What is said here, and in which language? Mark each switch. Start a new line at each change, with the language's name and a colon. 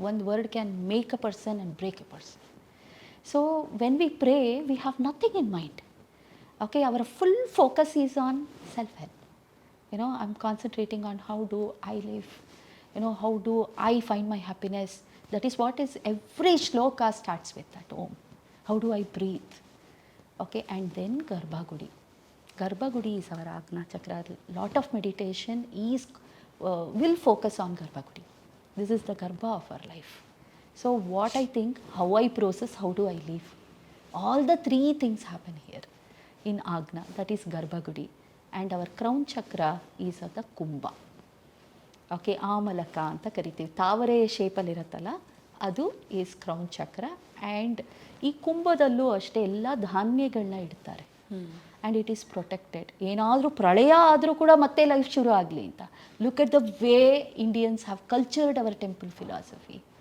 English: ಒಂದು word can make a person and break a person. So when we pray we have nothing in mind. Okay, ಅವರ full focus is on self help. I am concentrating on how do I live, how do I find my happiness. That is what is every shloka starts with that Om. How do I breathe. Okay, and then garbhagudi. Garbhagudi is our Agna Chakra. Lot of meditation will focus on Garbhagudi. This is the Garbha of our life. So what I think, how I process, how do I live? All the three things happen here in Agna. That is Garbhagudi. And our crown chakra is at the Kumbha.
Kannada: Okay, Amalaka ಅಂತ ಕರಿತೀವಿ. ತಾವರೆ ಶೇಪಲ್ಲಿರುತ್ತಲ್ಲ ಅದು is crown ಚಕ್ರ. And ಈ ಕುಂಭದಲ್ಲೂ ಅಷ್ಟೇ ಎಲ್ಲ ಧಾನ್ಯಗಳನ್ನ ಇಡ್ತಾರೆ.
English: And it is protected.
Kannada: ಏನಾದರೂ ಪ್ರಳಯ ಆದರೂ ಕೂಡ ಮತ್ತೆ ಲೈಫ್ ಶುರು ಆಗಲಿ ಅಂತ.
English: Look at the way Indians have cultured our temple philosophy.